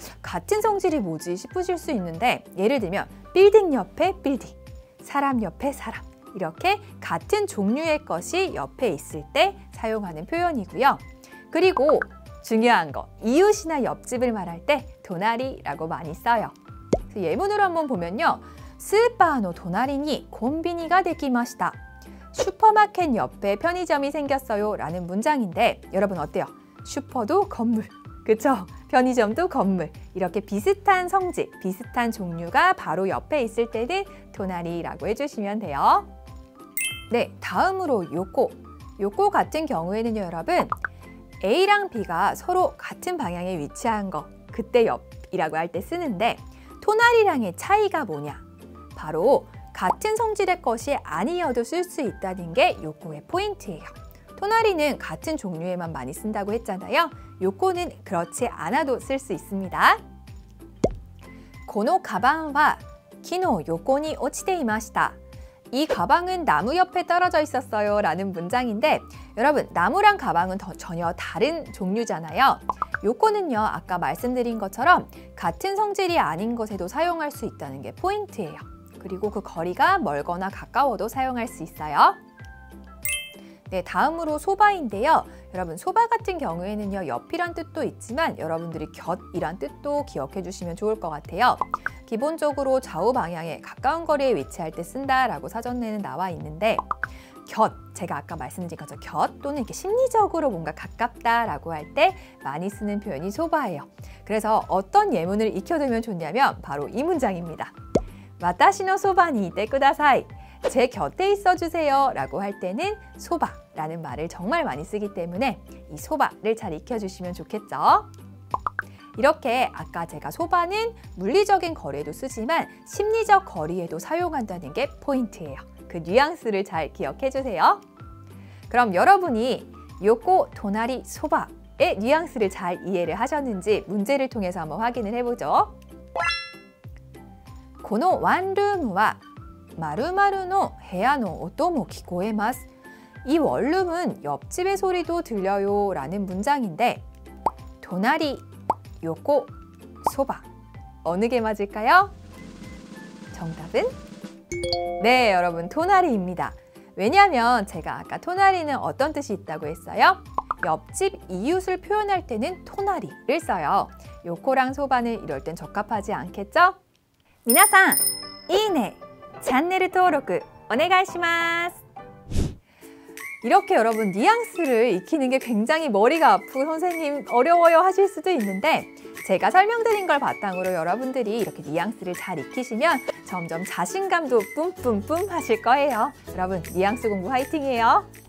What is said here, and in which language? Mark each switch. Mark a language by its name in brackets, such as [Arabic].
[Korean] 같은 성질이 뭐지 싶으실 수 있는데 예를 들면 빌딩 옆에 빌딩, 사람 옆에 사람, 이렇게 같은 종류의 것이 옆에 있을 때 사용하는 표현이고요. 그리고 중요한 거, 이웃이나 옆집을 말할 때 도나리라고 많이 써요. 예문으로 한번 보면요. [Japanese] 스ーパーの隣にコンビニができました. [Korean] 슈퍼마켓 옆에 편의점이 생겼어요 라는 문장인데 여러분 어때요? 슈퍼도 건물, 그쵸? 편의점도 건물. 이렇게 비슷한 성질, 비슷한 종류가 바로 옆에 있을 때는 도나리라고 해주시면 돼요. 네, 다음으로 요코. 요코 같은 경우에는요, 여러분 A랑 B가 서로 같은 방향에 위치한 거, 그때 옆이라고 할 때 쓰는데 토나리랑의 차이가 뭐냐? 바로 같은 성질의 것이 아니어도 쓸 수 있다는 게 요코의 포인트예요. 토나리는 같은 종류에만 많이 쓴다고 했잖아요. 요코는 그렇지 않아도 쓸 수 있습니다. [Japanese] このカバンは木の横に落ちていました. [Korean] 이 가방은 나무 옆에 떨어져 있었어요 라는 문장인데 여러분 나무랑 가방은 전혀 다른 종류잖아요. 요거는요 아까 말씀드린 것처럼 같은 성질이 아닌 것에도 사용할 수 있다는 게 포인트예요. 그리고 그 거리가 멀거나 가까워도 사용할 수 있어요. 네, 다음으로 소바인데요. 여러분 소바 같은 경우에는요 옆이란 뜻도 있지만 여러분들이 곁이란 뜻도 기억해 주시면 좋을 것 같아요. 기본적으로 좌우 방향에 가까운 거리에 위치할 때 쓴다라고 사전에는 나와 있는데 곁, 제가 아까 말씀드린 것처럼 곁 또는 이렇게 심리적으로 뭔가 가깝다라고 할 때 많이 쓰는 표현이 소바예요. 그래서 어떤 예문을 익혀두면 좋냐면 바로 이 문장입니다. [Japanese] 私のそばにいてください. [Korean] 제 곁에 있어주세요 라고 할 때는 소바라는 말을 정말 많이 쓰기 때문에 이 소바를 잘 익혀주시면 좋겠죠. 이렇게 아까 제가 소바는 물리적인 거리에도 쓰지만 심리적 거리에도 사용한다는 게 포인트예요. 그 뉘앙스를 잘 기억해 주세요. 그럼 여러분이 요코, 도나리, 소바의 뉘앙스를 잘 이해를 하셨는지 문제를 통해서 한번 확인을 해보죠. [Japanese] このワンルームは [Korean] 마루마루 [Japanese] の部屋の音も聞こえます. [Korean] 이 원룸은 옆집의 소리도 들려요 라는 문장인데 도나리, 요코, 소바 어느 게 맞을까요? 정답은? 네, 여러분 토나리입니다. 왜냐하면 제가 아까 토나리는 어떤 뜻이 있다고 했어요? 옆집 이웃을 표현할 때는 토나리를 써요. 요코랑 소바는 이럴 땐 적합하지 않겠죠? [Japanese] 皆さん, いいね! チャンネル登録お願いします. [Korean] 이렇게 여러분 뉘앙스를 익히는 게 굉장히 머리가 아프고 선생님 어려워요 하실 수도 있는데 제가 설명드린 걸 바탕으로 여러분들이 이렇게 뉘앙스를 잘 익히시면 점점 자신감도 뿜뿜뿜 하실 거예요. 여러분 뉘앙스 공부 화이팅이에요.